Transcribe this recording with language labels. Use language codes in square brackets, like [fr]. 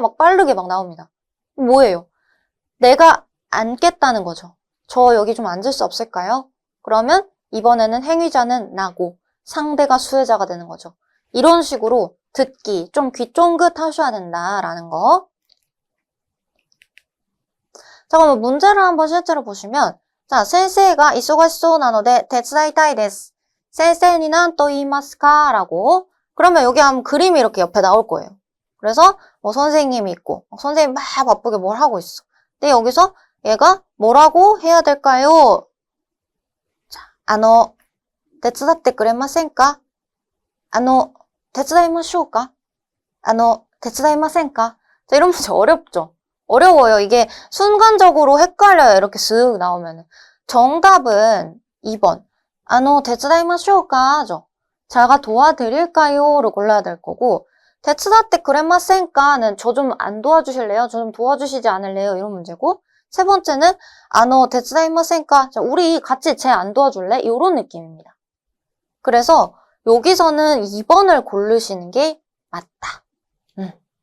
[ko] 막 빠르게 막 나옵니다. 뭐예요? 내가 앉겠다는 거죠. 저 여기 좀 앉을 수 없을까요? 그러면 이번에는 행위자는 나고 상대가 수혜자가 되는 거죠. 이런 식으로 듣기 좀 귀 쫑긋 하셔야 된다라는 거. 자, 그럼 문제를 한번 실제로 보시면 자, [ja] 先生が忙しそうなので手伝いたいです. 先生に何と言いますか? [ko] 라고. 그러면 여기 하면 그림이 이렇게 옆에 나올 거예요. 그래서 뭐 선생님이 있고 선생님이 막 바쁘게 뭘 하고 있어. 근데 여기서 얘가 뭐라고 해야 될까요? [ja] 자, 手伝ってくれませんか? 手伝いましょうか?手伝いませんか? [ko] 자, 이런 문제 어렵죠? 어려워요. 이게 순간적으로 헷갈려요. 이렇게 쓱 나오면은. 정답은 2번. [ja] 手伝いましょうか? [ko] 죠. 제가 도와드릴까요? 를 골라야 될 거고, [ja] 手伝ってくれませんか? [ko] 는 저 좀 안 도와주실래요? 저 좀 도와주시지 않을래요? 이런 문제고, 세 번째는 [ja] 手伝いませんか? [ko] 자, 우리 같이 쟤 안 도와줄래? 이런 느낌입니다. 그래서 여기서는 2번을 고르시는 게 맞다.